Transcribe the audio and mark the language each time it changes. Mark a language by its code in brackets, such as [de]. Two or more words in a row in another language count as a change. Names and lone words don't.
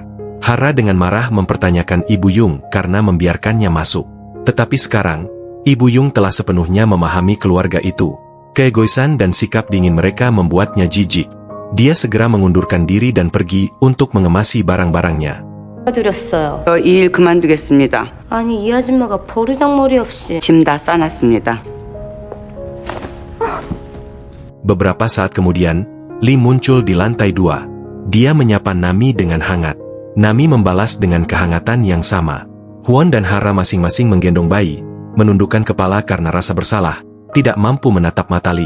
[id] Hara dengan marah mempertanyakan Ibu Yung karena membiarkannya masuk. Tetapi sekarang, Ibu Yung telah sepenuhnya memahami keluarga itu. Keegoisan dan sikap dingin mereka membuatnya jijik. Dia segera mengundurkan diri dan pergi untuk mengemasi barang-barangnya. [ko] 드렸어요. 저 일 그만두겠습니다. 아니 이 아줌마가 버르장머리 없이. 짐 다 싸놨습니다. [id] Beberapa saat kemudian, Li muncul di lantai 2. Dia menyapa Nami dengan hangat. Nami membalas dengan kehangatan yang sama. Huan dan Hara masing-masing menggendong bayi, menundukkan kepala karena rasa bersalah, tidak mampu menatap mata Li.